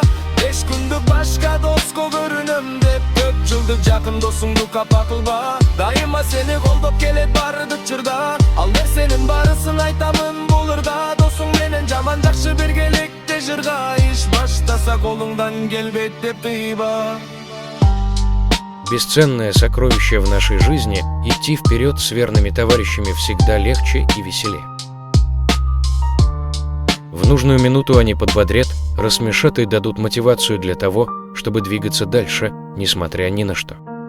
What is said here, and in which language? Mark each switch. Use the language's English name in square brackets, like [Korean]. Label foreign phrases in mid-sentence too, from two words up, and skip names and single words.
[Kyrgyz] 5 күндүк башка доско көрүнөм деп, көп жылдык жакын досуңду капа кылба. Дайыма сени колдоп келет бардык чырда, ал нерсенин барысын айтамын бул ырда. Досуң менен жаман жакшы биргеликте жырга, иш баштаса колуңдан келбейт деп тыйба. [Russian] Бесценное сокровище в нашей жизни – идти вперед с верными товарищами всегда легче и веселее. В нужную минуту они подбодрят, рассмешат и дадут мотивацию для того, чтобы двигаться дальше, несмотря ни на что.